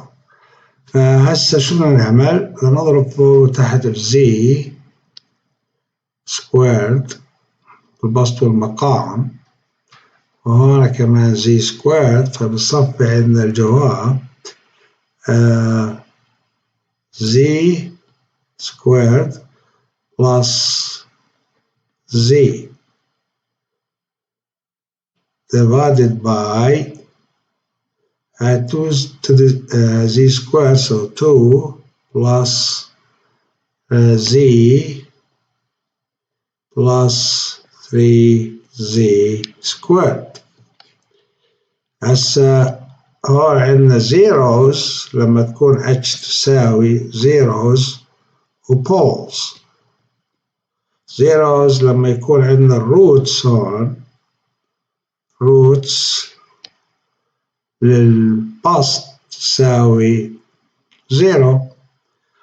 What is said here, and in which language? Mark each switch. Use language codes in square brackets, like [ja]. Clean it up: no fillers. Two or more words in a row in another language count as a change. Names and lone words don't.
[ar] فهسه شو بدنا نعمل؟ بدنا نضرب فوق وتحت [en] z squared [ar] بالبسط والمقام وهون كمان [en] z squared [ar] فبصفي عندنا الجواب [en] z squared plus z divided by 2 to the z squared, so 2 plus z plus 3z squared. [ar] هسه هون عندنا zeros لما تكون h تساوي zeros وpoles. zeros لما يكون عندنا الروتس هون roots للبسط تساوي 0.